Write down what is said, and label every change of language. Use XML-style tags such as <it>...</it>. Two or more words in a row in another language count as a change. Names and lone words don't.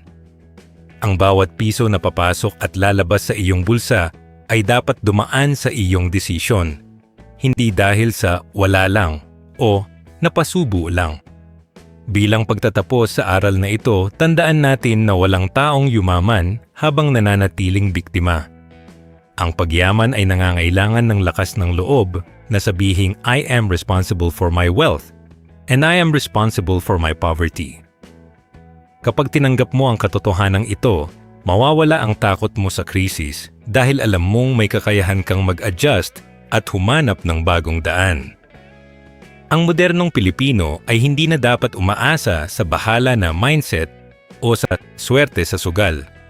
<tl>Ang bawat piso na papasok at lalabas sa iyong bulsa ay dapat dumaan sa iyong desisyon, hindi dahil sa wala lang o napasubo lang. Bilang pagtatapos sa aral na ito, tandaan natin na walang taong yumaman habang nananatiling biktima. Ang pagyaman ay nangangailangan ng lakas ng loob na sabihing</tl> <en>I am responsible for my wealth and I am responsible for my poverty.</en> <tl>Kapag tinanggap mo ang katotohanan ito, mawawala ang takot mo sa krisis dahil alam mong may kakayahan kang mag-adjust at humanap ng bagong daan. Ang modernong Pilipino ay hindi na dapat umaasa sa bahala na mindset o sa swerte sa sugal.</tl>